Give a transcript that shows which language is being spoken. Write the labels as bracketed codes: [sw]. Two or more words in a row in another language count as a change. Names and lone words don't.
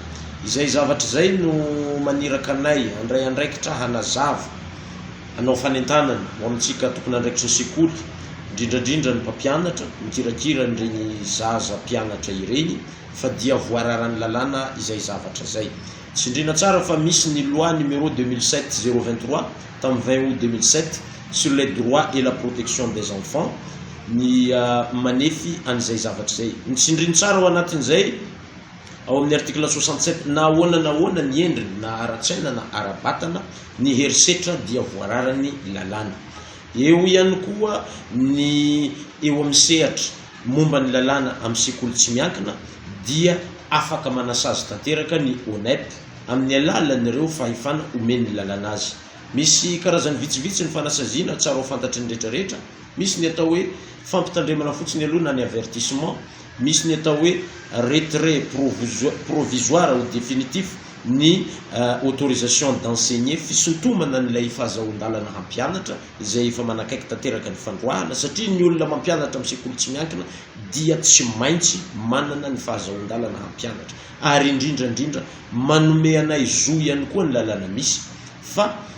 [mg] Izay zavatra zay no maniraka anay andray andraikitra hanazava hanao fanentanana ho amintsika tokony andraikitra sekoly, indrindrandrindra ny mpampianatra mikirakira nireny zaza mpianatra ireny, fa dia voararany lalàna izay zavatra zay. Tsy indrina tsara fa misy ny [fr] loi numéro 2007-023 [mg] tamin'ny [fr] 20 août 2007 sur les droits et la protection des enfants [mg] ny manefy an'izay zavatra zay. Ny tsy indrina tsara ao anatin'izay ao amin'ny article 67 na ahoana ny endriny na ara-tsaina na ara-batana ny herisetra dia voararany lalàna. Eo ihany koa ny eo amin'ny sehatra momba ny lalàna amin'ny sekoly tsy miankina dia afaka manasazy tanteraka ny ONEP amin'ny alalan'ireo fahefana omeny lalàna azy. Misy karazany vitsivitsy ny fanasaziana tsara ho fantatry ny rehetrarehetra. Misy ny atao hoe fampitandremana fotsiny aloha na ny avertissement, misy ny atao hoe [fr] retrait provisoire ou définitif, [mg] ny [fr] autorisation d'enseigner, [mg] fisintomana n'ilay fahazahoan-dalana hampianatra izay efa manakaiky tanteraka ny fandroahana, satria ny olona mampianatra amin'ny sekoly tsy miankina dia tsy maintsy manana ny fahazahoan-dalana hampianatra, ary indrindrandrindra manome anay zo ihany koa ny lalàna misy, fa